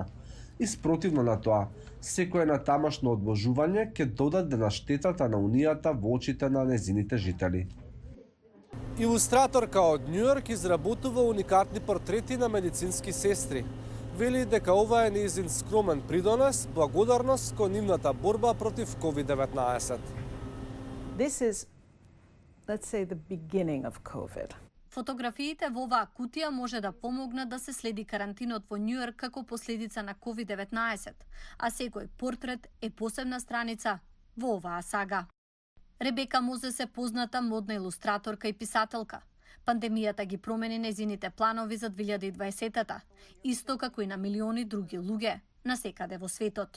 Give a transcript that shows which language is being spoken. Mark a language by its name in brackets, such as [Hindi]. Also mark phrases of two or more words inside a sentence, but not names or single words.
[Macedonian] И спротивно на тоа, секое натамошно одложување ќе додаде на штетата на Унијата во очите на незините жители. Илустраторка од Њујорк изработува уникатни портрети на медицински сестри. Вели дека ова е нејзин скромен придонес, благодарност кон нивната борба против COVID-19. [English] This is, let's say, the beginning of COVID. [Macedonian] Фотографиите во оваа кутија може да помогнат да се следи карантинот во Њујорк како последица на COVID-19, а секој портрет е посебна страница во оваа сага. Ребека Мозес е позната модна илустраторка и писателка. Пандемијата ги промени незините планови за 2020-та, исто како и на милиони други луѓе насекаде во светот.